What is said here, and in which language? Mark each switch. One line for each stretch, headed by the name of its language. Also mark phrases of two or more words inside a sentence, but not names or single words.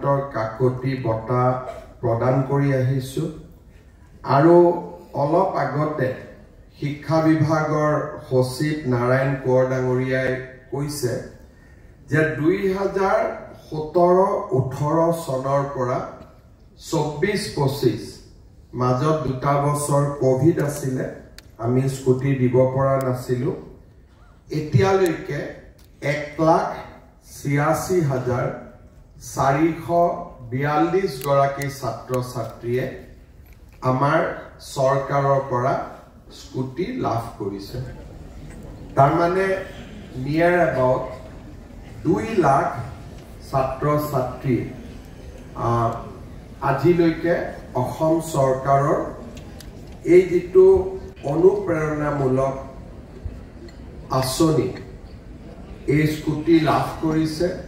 Assamese: কাকতী বটা প্ৰদান কৰি আহিছোঁ আৰু অলপ আগতে শিক্ষা বিভাগৰ সচিব নাৰায়ণ কোৰ ডাঙৰীয়াই কৈছে যে 2017-18 सনৰ পৰা 24-25 মাজত দুটা বছৰ কোভিড আছিল আমি স্কুটি দিব পৰা নাছিলো এতিয়ালৈকে 1,86,442 গৰাকী ছাত্ৰ ছাত্ৰীয়ে আমাৰ চৰকাৰৰ পৰা স্কুটি লাভ কৰিছে তাৰ মানে
English: near about
Assamese: 2 লাখ ছাত্ৰ ছাত্ৰী আজিলৈকে অসম চৰকাৰৰ এই যেটো অনুপ্ৰেৰণামূলক আঁচনি এই স্কুটি লাভ কৰিছে